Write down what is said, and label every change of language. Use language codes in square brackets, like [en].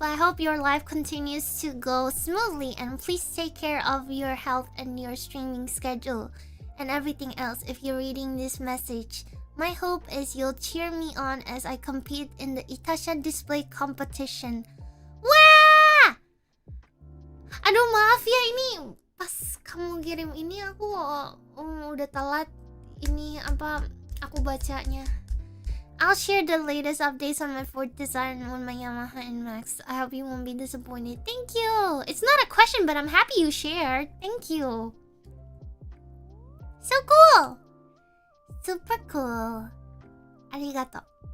[en] I hope your life continues to go smoothly, and please take care of your health and your streaming schedule and everything else. If you're reading this message, my hope is you'll cheer me on as I compete in the Itasha display competition. Wah! [id] Aduh, maaf ya, ini pas kamu kirim ini aku udah telat ini apa aku bacanya. [en] I'll share the latest updates on my Ford design on my Yamaha NMAX. I hope you won't be disappointed. Thank you. It's not a question, but I'm happy you shared. Thank you. So cool. Super cool. Arigato.